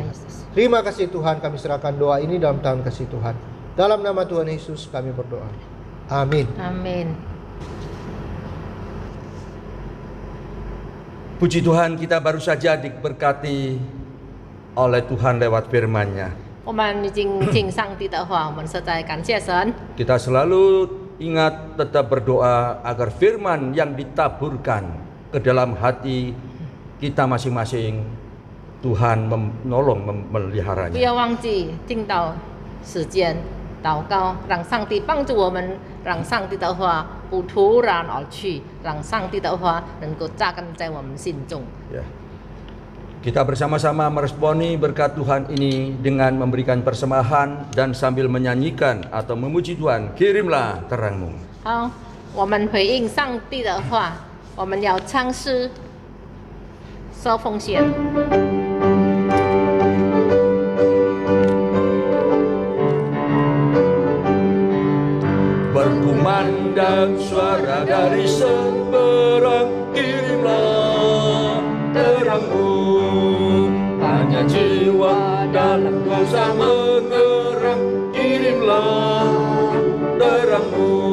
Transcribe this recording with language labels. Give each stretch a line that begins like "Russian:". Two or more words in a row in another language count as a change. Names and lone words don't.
Indonesian: Terima kasih Tuhan, kami serahkan doa ini dalam tangan kasih Tuhan. Dalam nama Tuhan Yesus kami berdoa. Amin. Amin. Puji Tuhan, kita baru saja diberkati oleh Tuhan lewat firman-Nya.
Chinese: 我们已经听上帝的话，我们实在感谢神。
Indonesian: Kita selalu ingat tetap berdoa agar firman yang ditaburkan ke dalam hati kita masing-masing, Tuhan menolong
Chinese: 不
Indonesian: memeliharanya.
Chinese: 要忘记听到时间祷告，让上帝帮助我们，让上帝的话不突然而去，让上帝的话能够扎根在我们心中。
Indonesian: Ya. Kita bersama-sama meresponi berkat Tuhan ini dengan memberikan persembahan dan sambil menyanyikan atau memuji Tuhan, kirimlah terangmu.
Chinese: 好，我们回应上帝的话，我们要唱诗，收奉献。
Indonesian: Berkumandang suara dari seberang, kirimlah terangmu. Hanya jiwa dalam dosa mengerang, kirimlah terangmu.